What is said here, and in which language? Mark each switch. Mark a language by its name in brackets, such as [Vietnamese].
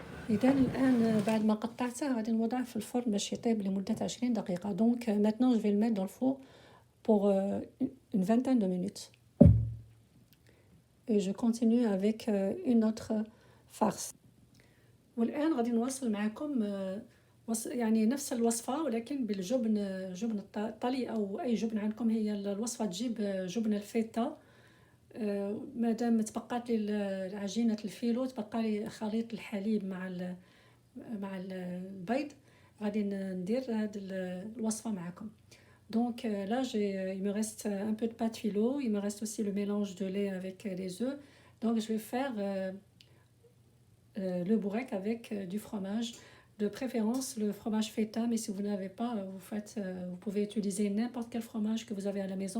[Arabic] إذا الآن بعد ما قطعته غادي نوضعه في الفرن باش يطيب لمدة 20 دقيقة. [French] Donc maintenant je vais le mettre dans le four pour une vingtaine de minutes. Et je continue avec une autre farce. [Arabic] والآن غادي نواصل معكم يعني نفس الوصفة ولكن بالجبن، جبن الطلي أو أي جبن عندكم. هي الوصفة تجيب جبن الفيتا. مادام تبقات لي عجينة الفيلو، تبقى لي خليط الحليب مع البيض، غادي ندير هذه الوصفة معكم. [French] Donc là il me reste un peu de pâte filo, il me reste aussi le mélange de lait avec les œufs. Donc je vais faire le bourrec avec du fromage, de préférence le fromage feta, mais si vous n'avez pas, vous pouvez utiliser n'importe quel fromage que vous avez à la maison.